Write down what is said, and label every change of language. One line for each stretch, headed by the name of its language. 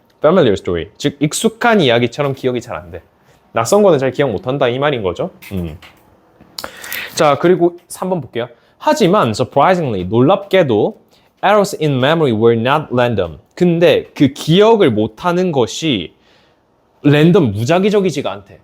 English: familiar story,
Korean: 즉 익숙한 이야기처럼 기억이 잘 안 돼. 낯선 거는 잘 기억 못 한다 이 말인 거죠. 자 그리고 3번 볼게요. 하지만
English: surprisingly,
Korean: 놀랍게도
English: errors in memory were not random.
Korean: 근데 그 기억을 못하는 것이 랜덤 무작위적이지가 않대.